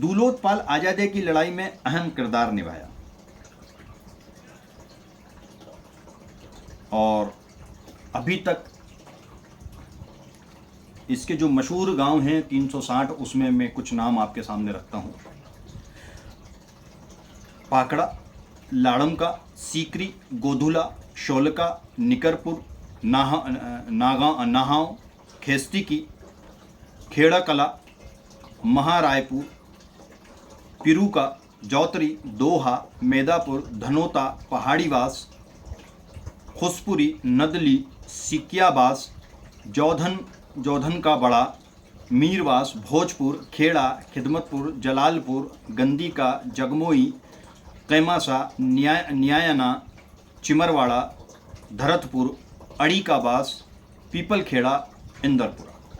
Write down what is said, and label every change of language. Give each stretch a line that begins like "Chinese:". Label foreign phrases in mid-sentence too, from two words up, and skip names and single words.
Hindi: दुलोत्पाल आजादी की लड़ाई में अहम किरदार निभाया और अभी तक इसके जो मशहूर गांव हैं 360, उसमें मैं कुछ नाम आपके सामने रखता हूं। पाकड़ा, लाड़मका, सीकरी, गोधुला, शोलका, निकरपुर, नाहाव, खेस्तिकी, खेड़ा कला, महारायपुर, पिरूका, जौतरी, दोहा, मेदापुर, धनोता, पहाड़ीवास, खुसपुरी, नदली, सिकियाबास, जौधन का बड़ा, मीरवास, भोजपुर, खेड़ा, खिदमतपुर, जलालपुर, गंदीका, जगमोई, कैमासा, न्यायना, चिमरवाड़ा, धरतपुर, अड़ीकाबास, पीपलखेड़ा, इंदरपुरा।